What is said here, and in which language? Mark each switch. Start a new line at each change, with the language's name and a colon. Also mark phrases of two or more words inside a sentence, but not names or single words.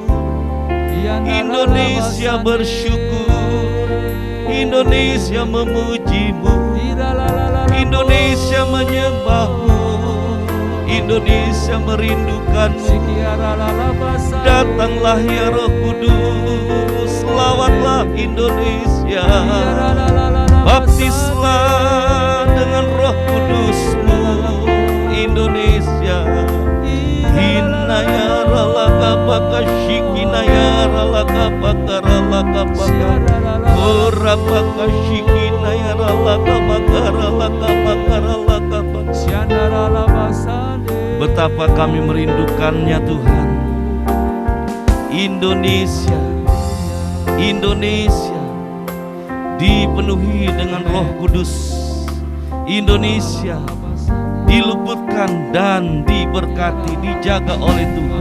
Indonesian: Indonesia bersyukur, Indonesia memuji-Mu, Indonesia menyembah-Mu, Indonesia merindukan-Mu. Datanglah ya Roh Kudus, lawatlah Indonesia, baptislah dengan Roh Kudus-Mu Indonesia. Hinayaralaka bakashikinayaralaka bakaralaka bakar shikinayaralaka bakaralaka bakaralaka bakar. Betapa kami merindukannya Tuhan. Indonesia, Indonesia dipenuhi dengan Roh Kudus. Indonesia diluputkan dan diberkati, dijaga oleh Tuhan.